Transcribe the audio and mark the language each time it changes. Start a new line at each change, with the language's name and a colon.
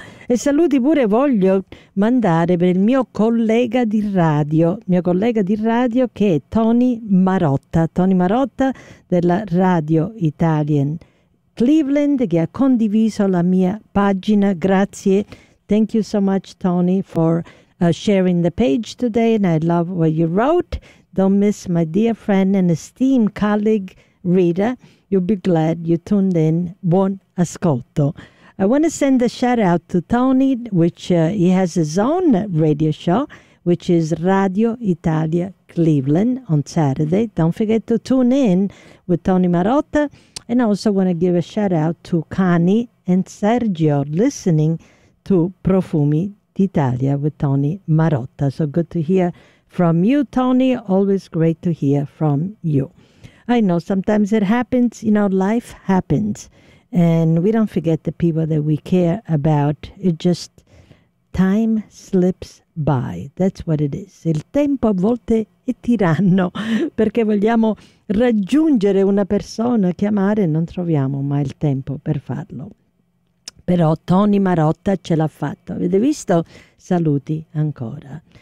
Italian: E saluti pure voglio mandare per il mio collega di radio che è Tony Marotta della Radio Italian Cleveland, che ha condiviso la mia pagina. Grazie.
English: Thank you so much, Tony, for sharing the page today, and I love what you wrote. Don't miss my dear friend and esteemed colleague, Rita. You'll be glad you tuned in.
Italian: Buon ascolto.
English: I want to send a shout out to Tony, which he has his own radio show, which is Radio Italia Cleveland on Saturday. Don't forget to tune in with Tony Marotta. And I also want to give a shout out to Cani and Sergio listening to Profumi d'Italia with Tony Marotta. So good to hear from you, Tony. Always great to hear from you. I know sometimes it happens, you know, life happens. And we don't forget the people that we care about. It just, time slips by. That's what it is.
Italian: Il tempo a volte è tiranno perché vogliamo raggiungere una persona, chiamare, non troviamo mai il tempo per farlo. Però Tony Marotta ce l'ha fatto. Avete visto? Saluti ancora.